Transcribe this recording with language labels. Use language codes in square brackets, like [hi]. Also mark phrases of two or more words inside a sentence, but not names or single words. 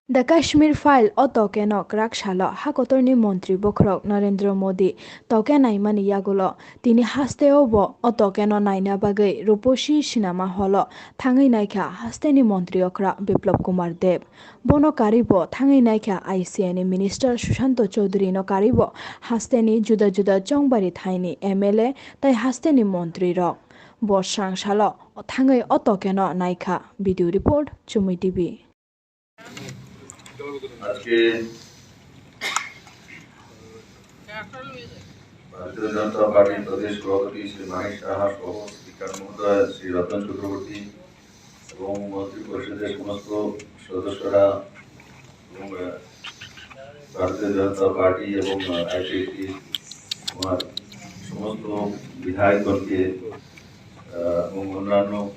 [trp] The Kashmir file o Toke no krak shalo hakotorni Montri bokrok Narendra Modi Toke naimani yagulo tini Haste obo o Toke no naina bagai ruposhi sinama holo thangai Naikha Haste ni Montri Okra Biplop Kumar Deb bono karibo thangai Naikha ICN Minister Sushanto Choudhury no karibo Haste ni juda juda chongbari thaini MLA tai Haste ni Montri rok Borsang shalo thangai o Toke no Naikha [en] video report [trp] Chumi TV [bn] আজকে ভারতীয় জনতা পার্টির প্রদেশ সভাপতি শ্রী মানিক সাহা সহ স্পিকার মহোদয় শ্রী রতন চক্রবর্তী এবং মন্ত্রী পরিষদের সমস্ত সদস্যরা এবং ভারতীয় জনতা পার্টি এবং আইসিটি আমার সমস্ত বিধায়কগণকে এবং অন্যান্য